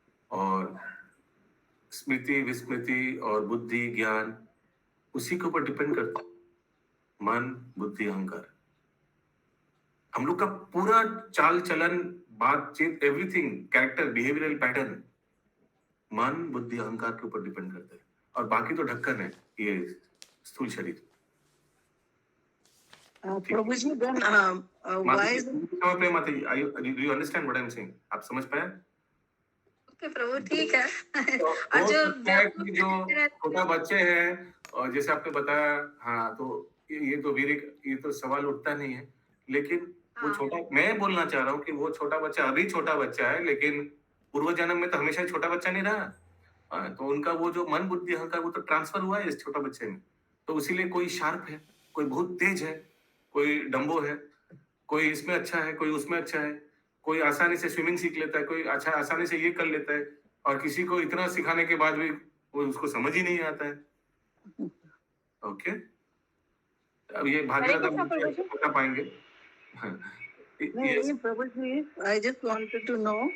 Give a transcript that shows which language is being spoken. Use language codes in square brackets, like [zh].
[hi] और स्मृति विस्मृति और बुद्धि ज्ञान उसी के ऊपर डिपेंड करता है, मन बुद्धि अहंकार। हम लोग का पूरा चाल चलन बातचीत एवरीथिंग कैरेक्टर बिहेवियरल पैटर्न मन बुद्धि अहंकार के ऊपर डिपेंड करता है, और बाकी तो ढक्कन है ये स्थूल शरीर। [en] Prabhu ji, then why is it? Mata ji, do you understand what I'm saying? [hi] आप समझ पाए? ओके प्रभु, ठीक है। तो और हो जो सकता है कि जो छोटा बच्चे हैं, और जैसे आपने बताया, हाँ, तो ये तो ये तो सवाल उठता नहीं है, लेकिन वो हाँ, छोटा, मैं बोलना चाह रहा हूँ कि वो छोटा बच्चा अभी छोटा बच्चा है, लेकिन पूर्व जन्म में तो हमेशा ही छोटा बच्चा नहीं रहा। तो उनका वो जो मन बुद्धि अहंकार वो तो ट्रांसफर हुआ है इस छोटा बच्चे में। तो इसीलिए कोई शार्प है, कोई बहुत तेज है, कोई डम्बो है, कोई इसमें अच्छा है, कोई उसमें अच्छा है, कोई आसानी से स्विमिंग सीख लेता है, कोई अच्छा आसानी से ये कर लेता है, और किसी को इतना सिखाने के बाद भी वो उसको समझ ही नहीं आता है। ओके, अब ये भागीरथ आप बता पाएंगे? हाँ, yes, [en] No, Prabhu ji, I just wanted to know.